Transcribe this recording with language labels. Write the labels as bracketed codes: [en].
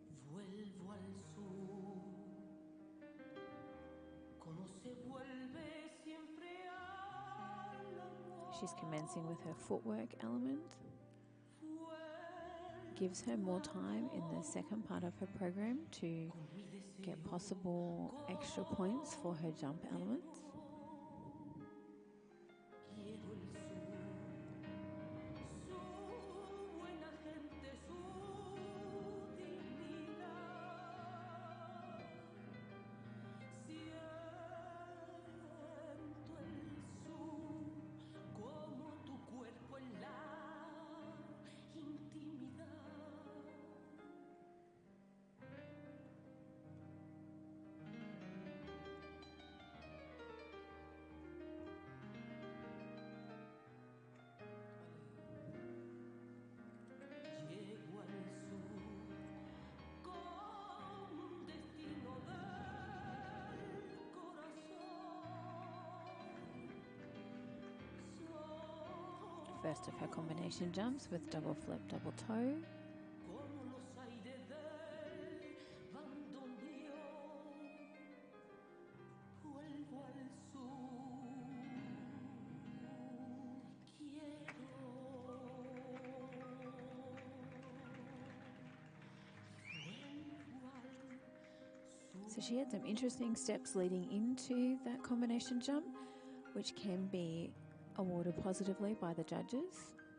[es] Vuelvo al sur, como se vuelve siempre al amor. [en] She's commencing with her footwork element. Gives her more time in the second part of her program to get possible extra points for her jump elements. [es] Quiero el sur, su buena gente, su dignidad. Siento el sur como tu cuerpo en la intimidad. Llego al sur con un destino del corazón. [en] First of her combination jumps with double flip, double toe. [es] Como los aires del bandoneón, vuelvo al sur. [en] So she had some interesting steps leading into that combination jump, which can be awarded positively by the judges.